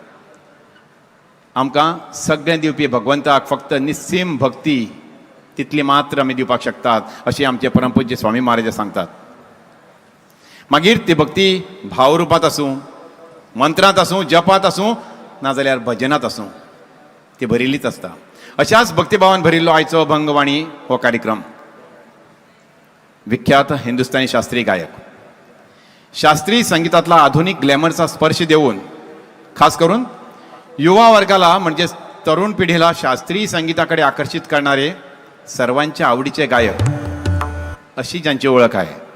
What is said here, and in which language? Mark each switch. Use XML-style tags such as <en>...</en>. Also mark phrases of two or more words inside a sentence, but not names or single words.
<kok>आमकां सगळें दिवपी भगवंताक फक्त निस्सीम भक्ती तितली मात्र आमी दिवपाक शकतात अशें आमचे परमपूज्य स्वामी महाराज सांगतात. मागीर ती भक्ती भावरुपांत आसूं, मंत्रांत आसूं, जपांत आसूं, नाजाल्यार भजनांत आसूं, ती भरिल्लीच आसता. अशाच भक्तिभावान भरिल्लो आयचो अभंगवाणी हो कार्यक्रम.</kok> <mr>विख्यात हिंदुस्थानी शास्त्रीय गायक, शास्त्रीय संगीतातला आधुनिक ग्लॅमरचा स्पर्श देऊन खास करून युवा वर्गाला म्हणजेच तरुण पिढीला शास्त्रीय संगीताकडे आकर्षित करणारे सर्वांच्या आवडीचे गायक अशी ज्यांची ओळख आहे.</mr>